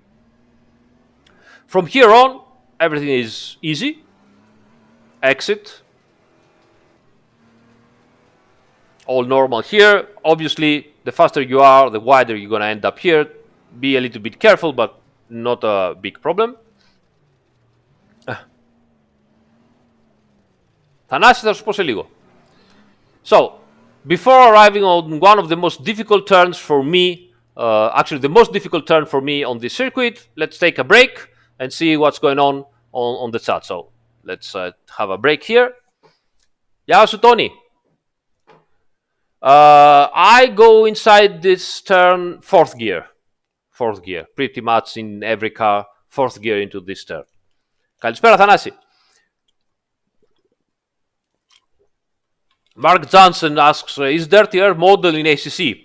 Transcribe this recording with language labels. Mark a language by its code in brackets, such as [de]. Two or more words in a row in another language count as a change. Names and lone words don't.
[en] From here on, everything is easy. Exit. All normal here. Obviously, the faster you are, the wider you're going to end up here. Be a little bit careful, but not a big problem. [el] Θανάση, θα σου πω σε λίγο. [en] So, before arriving on one of the most difficult turns for me, actually the most difficult turn for me on this circuit, let's take a break and see what's going on the chat. So, let's have a break here. [el] Γεια σου, Tony. [en] I go inside this turn fourth gear, pretty much in every car, fourth gear into this turn. [el] Καλησπέρα, Θανάση. [en] Mark Johnson asks, is Dirty Air model in ACC?